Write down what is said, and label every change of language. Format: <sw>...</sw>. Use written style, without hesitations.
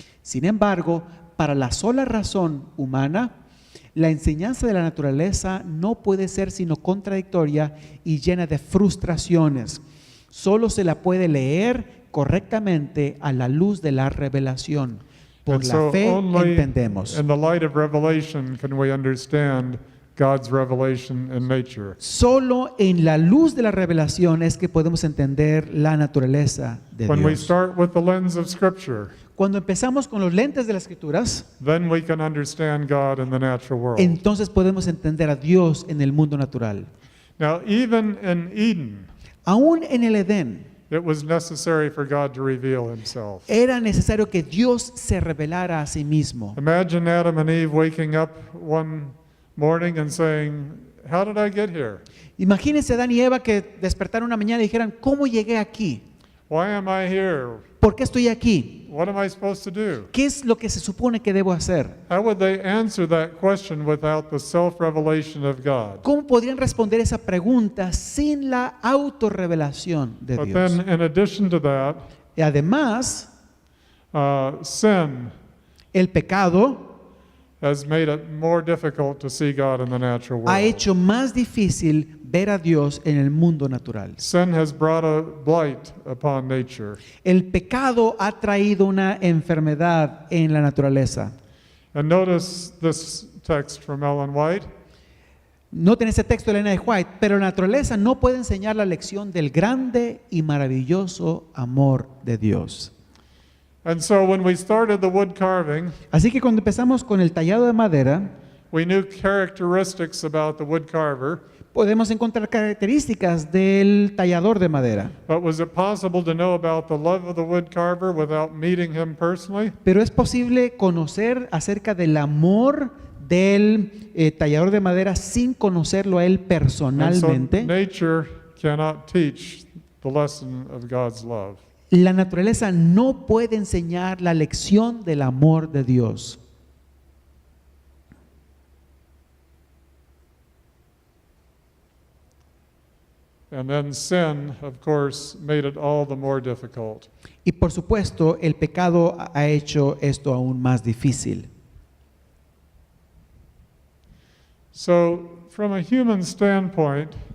<es>Sin embargo, para la sola razón humana, la enseñanza de la naturaleza no puede ser sino contradictoria y llena de frustraciones. Solo se la puede leer correctamente a la luz de la revelación. Por</es> <en>And</en> <es>la</es> <en>so</en> <es>fe</es> <en>only</en> <es>entendemos.</es> <en>in the light of revelation can we understand God's revelation in nature.</en> <es>Solo en la luz de la revelación es que podemos entender la naturaleza de</es> <en>When we</en> <es>Dios.</es> <en>start with the lens of Scripture,</en> <es>Cuando empezamos con los lentes de las Escrituras,</es> <en>then we can understand God in the natural world.</en> <es>entonces podemos entender a Dios en el mundo natural.</es> <en>Now, even in Eden,</en> <es>Aún en el Edén,</es> <en>it was necessary for God to reveal Himself.</en> <es>era necesario que Dios se revelara a sí mismo.</es> <en>Imagine Adam and Eve waking up one morning and saying, "How did I get here?</en> <es>Imagínense Adán y Eva que despertaron una mañana y dijeran, ¿cómo llegué aquí?</es> <en>Why am I here?</en> <es>¿Por qué estoy aquí?</es> <en>What am I supposed to do?"</en> <es>¿Qué es lo que se supone que debo hacer?</es> <en>How would they answer that question without the self-revelation of God?</en> <es>¿Cómo podrían responder esa pregunta sin la autorrevelación de</es> <en>But</en> <es>Dios?</es> <en>then, in addition to that,</en> <es>Y además,</es> <en>sin</en> <es>el pecado</es> <en>has made it more difficult to see God in the natural</en> <es>ha</es> <en>world.</en> <es>hecho más difícil ver a Dios en el mundo natural.</es> <en>Sin has brought a blight upon nature.</en> <es>El pecado ha traído una enfermedad en la naturaleza.</es> <en>And notice this text from Ellen White.</en> <es>Noten ese texto de Elena de White, pero la naturaleza no puede enseñar la lección del grande y maravilloso amor de Dios.</es> <en>And so when we started the wood carving,</en> <es>Así que cuando empezamos con el tallado de madera,</es> <en>we knew characteristics about the wood carver,</en> <es>podemos encontrar características del tallador de madera.</es> <en>but was it possible to know about the love of the wood carver without meeting him personally?</en> <es>Pero es posible conocer acerca del amor del tallador de madera sin conocerlo a él</es> <en>And so</en> <es>personalmente.</es> <en>nature cannot teach the lesson of God's love.</en> <es>La naturaleza no puede enseñar la lección del amor de Dios.</es> <en>And then sin, of course, made it all the more difficult.</en> <es>Y por supuesto, el pecado ha hecho esto aún más difícil.</es> <en>So, from a human standpoint,</en>